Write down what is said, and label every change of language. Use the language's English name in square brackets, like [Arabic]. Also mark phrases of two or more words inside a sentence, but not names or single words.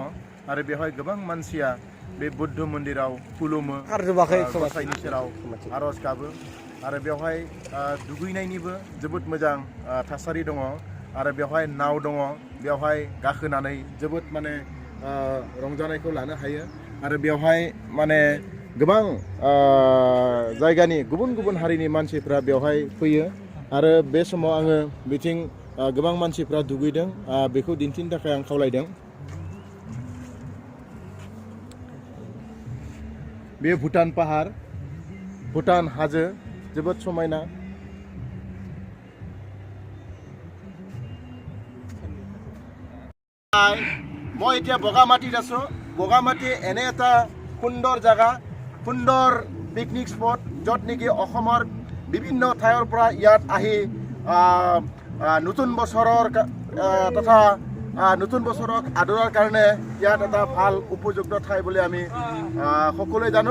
[Bodo] आरो बेवहाय गोबां मानसिया बे बुद्ध मन्दिराव खुलुमो, गसाइनि सेराव आरज गाबो आरो बेवहाय दुगैनायनिबो जोबोद मोजां थासारि दङ आरो बेवहाय नाव दङ, बेवहाय गाखोनानै जोबोद माने रंजानायखौ लानो हायो आरो बेवहाय माने गोबां जायगानि गुबुन गुबुन हारिनि मानसिफ्रा बेवहाय फैयो आरो बे समाव आङो बिथिं गोबां मानसिफ्रा दुगैदों, बेखौ दिन्थिनो थाखाय आं खावलायदों। बे भुटान पाहार, भुटान हाजो जोबोद समायना। [Assamese] মই এতিয়া বগামাটিত আছো। বগামাটি এনে এটা সুন্দৰ জায়গা, সুন্দৰ [English] picnic spot [Assamese] য'ত নেকি অসমৰ বিভিন্ন ঠাইৰ পৰা ইয়াত আহি নতুন বছৰৰ তথা নতুন বছৰক আদৰাৰ কাৰণে ইয়াত এটা ভাল উপযুক্ত ঠাই বুলি আমি সকলোৱে জানো।